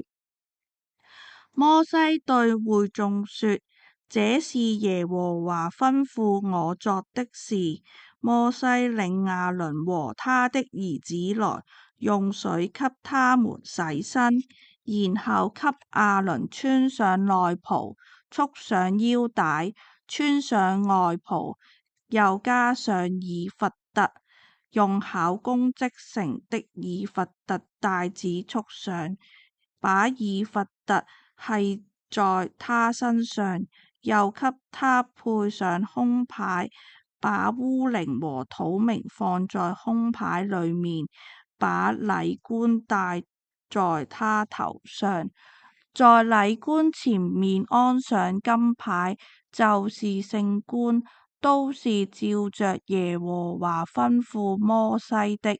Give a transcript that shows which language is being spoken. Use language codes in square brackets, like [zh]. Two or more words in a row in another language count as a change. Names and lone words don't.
[zh] 摩西對會眾說：這是耶和華吩咐我作的事。摩西領亞倫和他的兒子來，用水給他們洗身，然後給亞倫穿上內袍，束上腰帶，穿上外袍，又加上以弗得，用巧工織成的以弗得帶子束上，把以弗得繫在他身上，又給他配上胸牌，把烏靈和土明放在胸牌裡面，把禮冠戴在他頭上，在禮冠前面安上金牌，就是聖冠，都是照着耶和華吩咐摩西的。